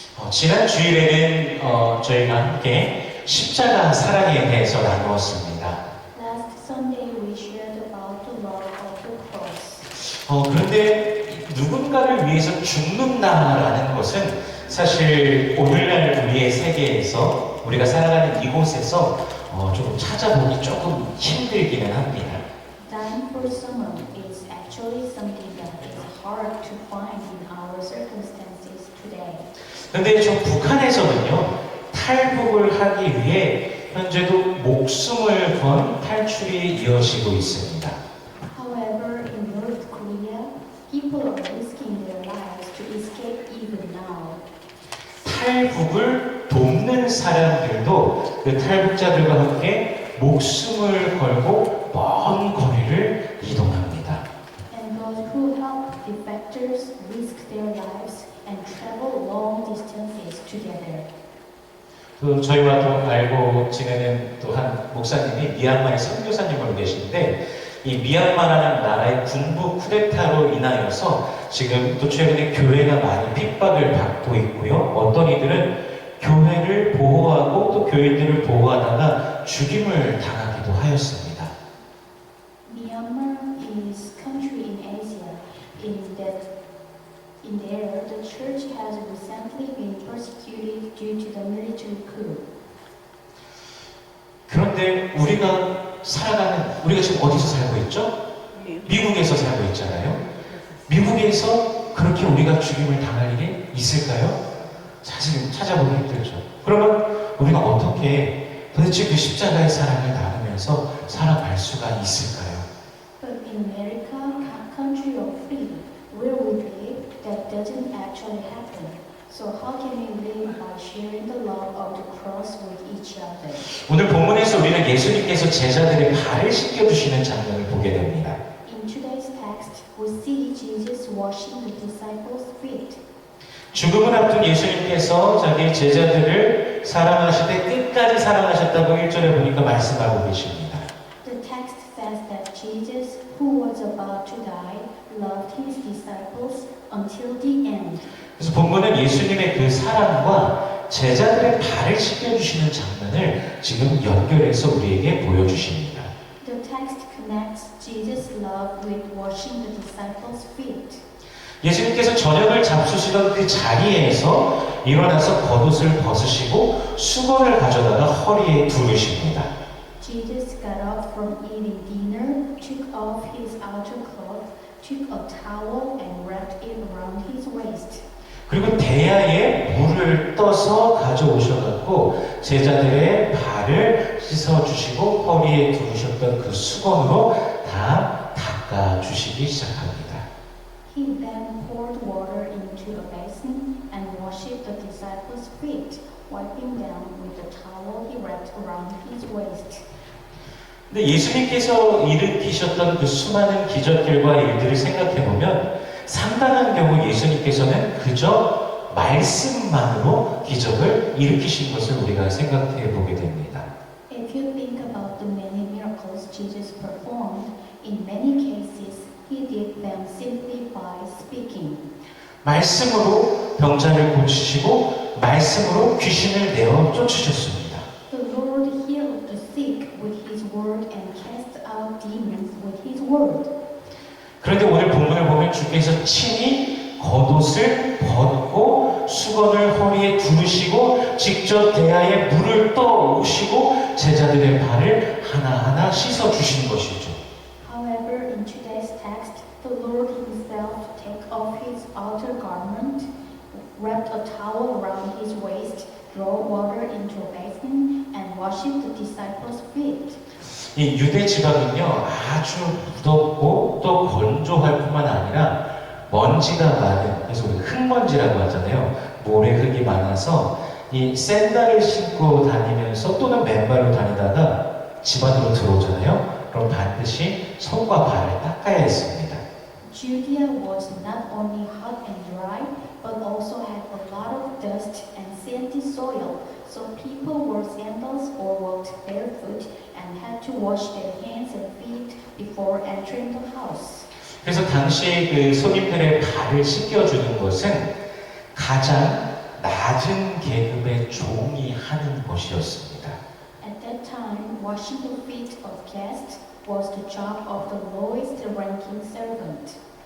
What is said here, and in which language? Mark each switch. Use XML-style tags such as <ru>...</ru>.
<ko>지난 주일에는 저희가 함께 십자가 사랑에 대해서 나누었습니다.</ko> <en>Last Sunday we shared about the love of the cross.</en> <ko>그런데 누군가를 위해서 죽는다라는 것은 사실 오늘날 우리의 세계에서 우리가 살아가는 이곳에서 조금 찾아보기 조금 힘들기는 합니다.</ko> <en>Dying for someone is actually something that is hard to find in our circumstances today.</en> <ko>근데 저 북한에서는요, 탈북을 하기 위해 현재도 목숨을 건 탈출이 이어지고 있습니다.</ko> <en>However, in North Korea, people are risking their lives to escape even now.</en> <ko>탈북을 돕는 사람들도 그 탈북자들과 함께 목숨을 걸고 먼 거리를 이동합니다.</ko> <en>And those who help defectors risk their lives and travel long distances together.</en> <ko>또 저희와 또 알고 지내는 또 한 목사님이 미얀마의 선교사님으로 계신데 이 미얀마라는 나라의 군부 쿠데타로 인하여서 지금 또 최근에 교회가 많이 핍박을 받고 있고요. 어떤 이들은 교회를 보호하고 또 교인들을 보호하다가 죽임을 당하기도 하였습니다.</ko> <en>Myanmar is country in Asia. In there, the church has recently been persecuted due to the military coup.</en> <ko>그런데 우리가 지금 어디서 살고 있죠? 미국에서 살고 있잖아요. 미국에서 그렇게 우리가 죽임을 당할 일이 있을까요? 사실 찾아보기 힘들죠. 그러면 우리가 어떻게 도대체 그 십자가의 사랑을 나누면서 살아갈 수가 있을까요?</ko> <en>But in America, country of freedom, where we live, that doesn't actually happen. So how can we live by sharing the love of the cross with each other?</en> <ko>오늘 본문에서 우리는 예수님께서 제자들의 발을 씻겨주시는 장면을 보게 됩니다.</ko> <en>In today's text, we see Jesus washing the disciples' feet.</en> <ko>죽음을 앞둔 예수님께서 자기 제자들을 사랑하실 때 끝까지 사랑하셨다고 1절에 보니까 말씀하고 계십니다.</ko> <en>The text says that Jesus, who was about to die, loved his disciples until the end.</en> <ko>그래서 본문은 예수님의 그 사랑과 제자들의 발을 씻겨주시는 장면을 지금 연결해서 우리에게 보여주십니다.</ko> <en>The text connects Jesus' love with washing the disciples' feet.</en> <ko>예수님께서 저녁을 잡수시던 그 자리에서 일어나서 겉옷을 벗으시고 수건을 가져다가 허리에 두르십니다.</ko> <en>Jesus got up from eating dinner, took off his outer cloth, took a towel and wrapped it around his waist.</en> <ko>그리고 대야에 물을 떠서 가져오셔갖고 제자들의 발을 씻어주시고 허리에 두르셨던 그 수건으로 다 닦아주시기 시작합니다.</ko> <en>He then poured water into a basin and washed the disciples' feet, wiping them with the towel he wrapped around his waist.</en> <ko>근데 예수님께서 일으키셨던 그 수많은 기적들과 일들을 생각해보면 상당한 경우 예수님께서는 그저 말씀만으로 기적을 일으키신 것을 우리가 생각해 보게 됩니다.</ko> <en>If you think about the many miracles Jesus performed, in many cases he did them simply by speaking.</en> <ko>말씀으로 병자를 고치시고 말씀으로 귀신을 내어 쫓으셨습니다.</ko> <en>The Lord healed the sick with his word and cast out demons with his word.</en> <ko>그런데 오늘 본문을 보면 주께서 친히 겉옷을 벗고 수건을 허리에 두르시고 직접 대야에 물을 떠오시고 제자들의 발을 하나하나 씻어주신 것이죠.</ko> <en>However, in today's text, the Lord himself took off his outer garment, wrapped a towel around his waist, drew water into a basin, and washed the disciples' feet.</en> <ko>이 유대 지방은요 아주 무덥고 또 건조할 뿐만 아니라 먼지가 많은, 그래서 우리 흙먼지라고 하잖아요. 모래흙이 많아서 이 샌들을 신고 다니면서 또는 맨발로 다니다가 집 안으로 들어오잖아요. 그럼 반드시 손과 발을 닦아야 했습니다.</ko> <en>Judea was not only hot and dry, but also had a lot of dust and sandy soil, so people wore sandals or walked barefoot and had to wash their hands and feet before entering the house.</en> <ko>그래서 당시 그 손님들의 발을 씻겨주는 것은 가장 낮은 계급의 종이 하는 것이었습니다.</ko> <en>At that time, washing the feet of guests was the job of the lowest ranking servant.</en>